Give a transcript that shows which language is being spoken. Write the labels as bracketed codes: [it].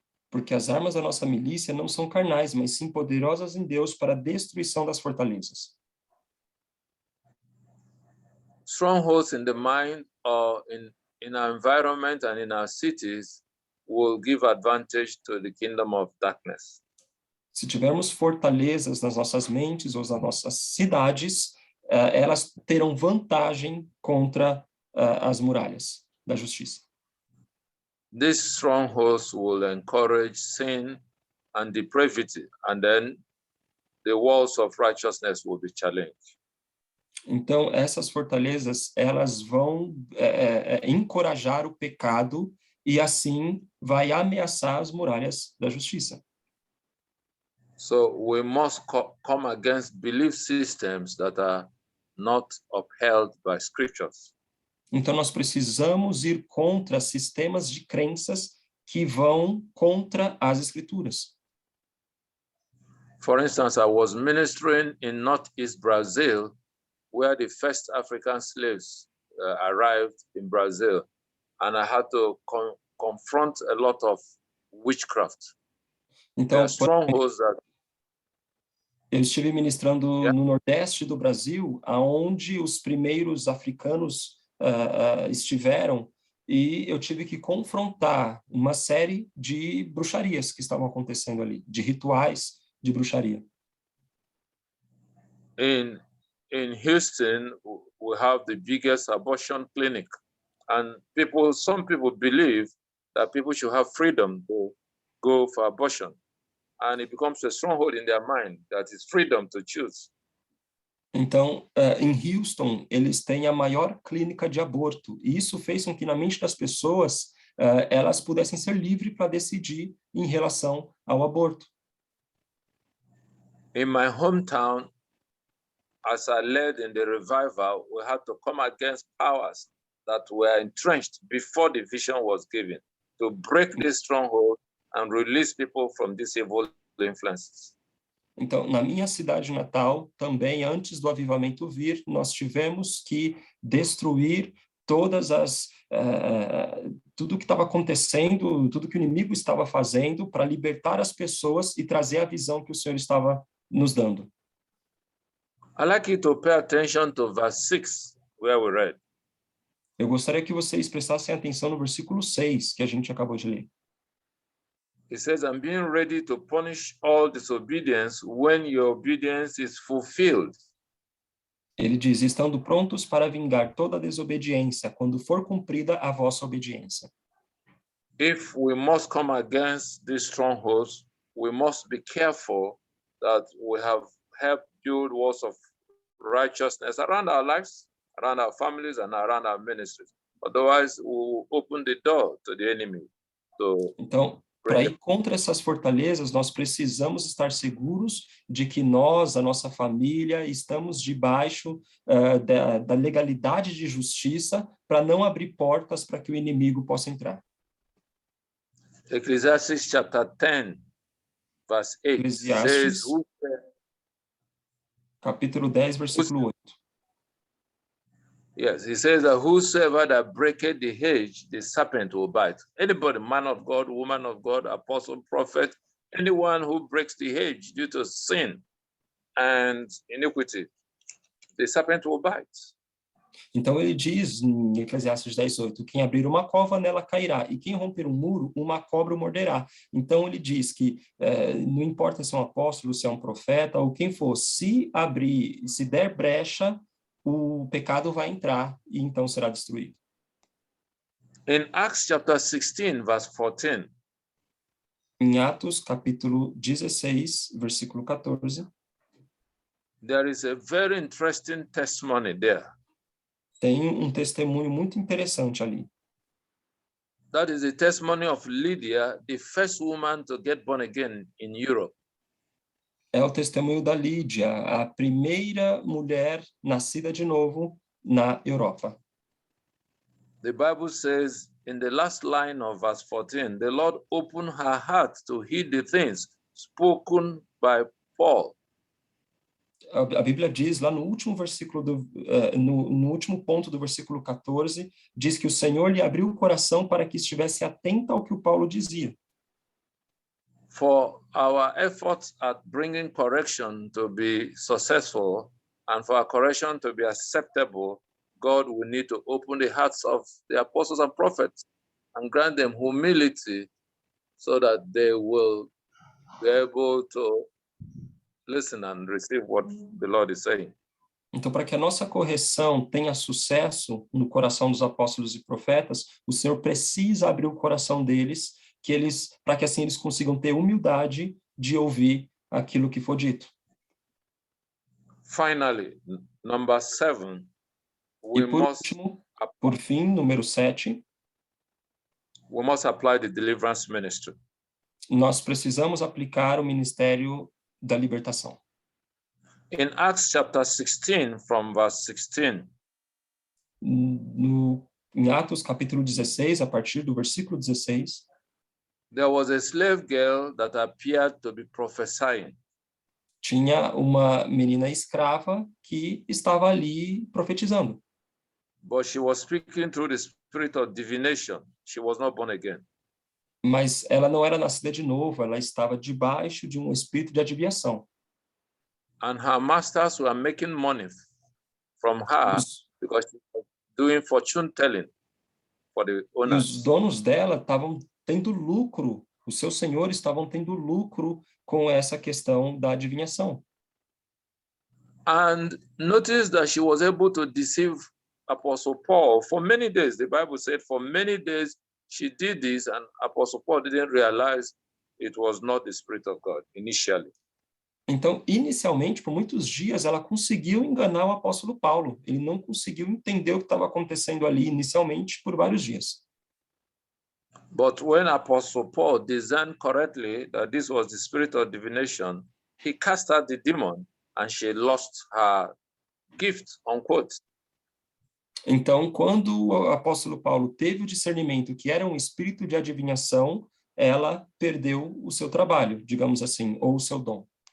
[pt] Porque as armas da nossa milícia não são carnais, mas sim poderosas em Deus para a destruição das fortalezas. [en] Strongholds in the mind or in our environment and in our cities will give advantage to the kingdom of darkness. [pt] Se tivermos fortalezas nas nossas mentes ou nas nossas cidades, elas terão vantagem contra as muralhas da justiça. [en] These strongholds will encourage sin and depravity, and then the walls of righteousness will be challenged. [pt] Então, essas fortalezas, elas vão encorajar o pecado e assim vai ameaçar as muralhas da justiça. [en] So we must come against belief systems that are not upheld by scriptures. [pt] Então nós precisamos ir contra sistemas de crenças que vão contra as escrituras. [en] For instance, I was ministering in Northeast Brazil, where the first African slaves arrived in Brazil, and I had to confront a lot of witchcraft. There [pt] Então, [en] are strongholds that [pt] eu estive ministrando [en] Yeah. [pt] no Nordeste do Brasil, aonde os primeiros africanos estiveram, e eu tive que confrontar uma série de bruxarias que estavam acontecendo ali, de rituais de bruxaria. [en] in Houston, we have the biggest abortion clinic, and some people believe that people should have freedom to go for abortion, and it becomes a stronghold in their mind that is freedom to choose. [pt] Então, em Houston, eles têm a maior clínica de aborto, e isso fez com que na mente das pessoas elas pudessem ser livres para decidir em relação ao aborto. [en] In my hometown, as I led in the revival, we had to come against powers that were entrenched before the vision was given to break this stronghold and release people from these evil influences. [pt] Então, na minha cidade natal, também antes do avivamento vir, nós tivemos que destruir todas tudo que estava acontecendo, tudo que o inimigo estava fazendo para libertar as pessoas e trazer a visão que o Senhor estava nos dando. [en] I'd like you to pay attention to verse 6, where we read. [pt] Eu gostaria que vocês prestassem atenção no versículo 6, que a gente acabou de ler. [en] It says, I'm being ready to punish all disobedience when your obedience is fulfilled. [pt] Ele diz, estando prontos para vingar toda desobediência, quando for cumprida a vossa obediência. [en] If we must come against these strongholds, we must be careful that we have helped build walls of righteousness around our lives, around our families, and around our ministries. Otherwise, we will open the door to the enemy. [pt] Então, para ir contra essas fortalezas, nós precisamos estar seguros de que nós, a nossa família, estamos debaixo da legalidade de justiça para não abrir portas para que o inimigo possa entrar. [en] Ecclesiastes chapter 10, verse 8 says, [pt] capítulo 10, versículo 8. [en] Yes, he says that whosoever that breaketh the hedge, the serpent will bite. Anybody, man of God, woman of God, apostle, prophet, anyone who breaks the hedge due to sin and iniquity, the serpent will bite. [pt] Então ele diz em Eclesiastes 10:8, quem abrir uma cova nela cairá, e quem romper um muro, uma cobra o morderá. Então ele diz que não importa se é um apóstolo, se é um profeta, ou quem for, se abrir, se der brecha, o pecado vai entrar e então será destruído. [en] In Acts chapter 16, verse 14. [pt] Em Atos, capítulo 16, versículo 14. [en] There is a very interesting testimony there. [pt] Tem um testemunho muito interessante ali. [en] That is the testimony of Lydia, the first woman to get born again in Europe. [pt] É o testemunho da Lídia, a primeira mulher nascida de novo na Europa. [en] The Bible says in the last line of verse 14, the Lord opened her heart to heed the things spoken by Paul. [pt] A Bíblia diz lá no último versículo no último ponto do versículo 14, diz que o Senhor lhe abriu o coração para que estivesse atenta ao que o Paulo dizia. [en] For our efforts at bringing correction to be successful and for our correction to be acceptable, God will need to open the hearts of the apostles and prophets and grant them humility so that they will be able to listen and receive what the Lord is saying. [pt] Então, para que a nossa correção tenha sucesso no coração dos apóstolos e profetas, o Senhor precisa abrir o coração deles, para que assim eles consigam ter humildade de ouvir aquilo que for dito. [en] Finally, number 7, [pt] E por último, por fim, número 7, [en] we must apply the deliverance ministry. [pt] Nós precisamos aplicar o ministério da libertação. [en] In Acts chapter 16, from verse 16, [pt] Em Atos capítulo 16, a partir do versículo 16, [en] there was a slave girl that appeared to be prophesying. [pt] tinha uma menina escrava que estava ali profetizando. [en] But she was speaking through the spirit of divination. She was not born again. [pt] Mas ela não era nascida de novo, ela estava debaixo de um espírito de adivinhação. [en] And her masters were making money from her [pt] Os, [en] because she was doing fortune telling for the [pt] e os [en] owners. [pt] donos dela estavam tendo lucro, os seus senhores estavam tendo lucro com essa questão da adivinhação. [en] And notice that she was able to deceive Apostle Paul for many days. The Bible said for many days she did this, and Apostle Paul didn't realize it was not the Spirit of God initially. [pt] Então, inicialmente, por muitos dias, ela conseguiu enganar o apóstolo Paulo. Ele não conseguiu entender o que estava acontecendo ali inicialmente por vários dias. [en] But when Apostle Paul discerned correctly that this was the spirit of divination, he cast out the demon and she lost her gift, unquote. [pt] Então, quando o apóstolo Paulo teve o discernimento que era um espírito de adivinhação, ela perdeu o seu trabalho, digamos assim, ou o seu dom.